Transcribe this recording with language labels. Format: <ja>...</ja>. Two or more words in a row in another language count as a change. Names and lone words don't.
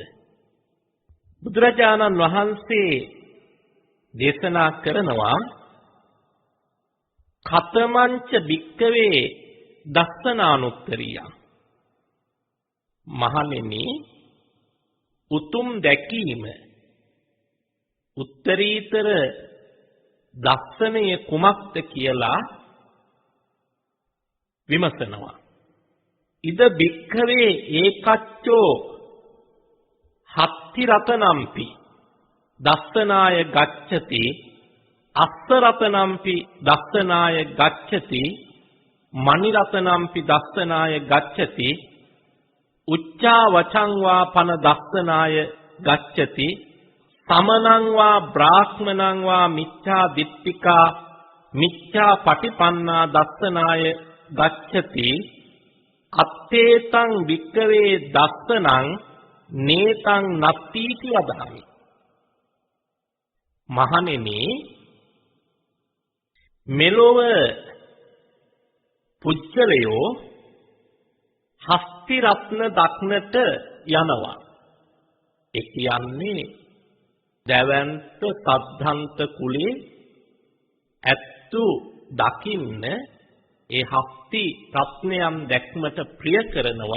<si>බුදුරජාණන් වහන්සේ දේශනා කරනවා</si> <pi>කතමංච භික්කවේ දස්සනානුත්තරියං.</pi> <si>මහණෙනි උතුම් දැකීම උත්තරීතර දස්සනය කුමක්ද කියලා විමසනවා.</si> <pi>ඉද භික්ඛවේ ඒකච්චෝ හත්ති රතනම්පි දස්සනාය ගච්ඡති අස්ස රතනම්පි දස්සනාය ගච්ඡති මණි රතනම්පි දස්සනාය ගච්ඡති උච්චා වචං වා පන දස්සනාය ගච්ඡති සමනං වා බ්‍රාහ්මනං වා මිච්ඡා දිට්ඨිකා මිච්ඡා පටිපන්නා දස්සනාය ගච්ඡති අත්තේතං වික්කවේ දස්සනං නේතං නත්තිති වදාමි.</pi> <si>මහණෙනි, මෙලොව පුච්චලයෝ හස්ති රත්න දක්නට යනවා. ඒ කියන්නේ දැවැන්ත සද්ධාන්ත කුලේ ඇත්තු දකින්න ඒ හස්ති රත්නයන් දැක්මට ප්‍රිය කරනවා.</si>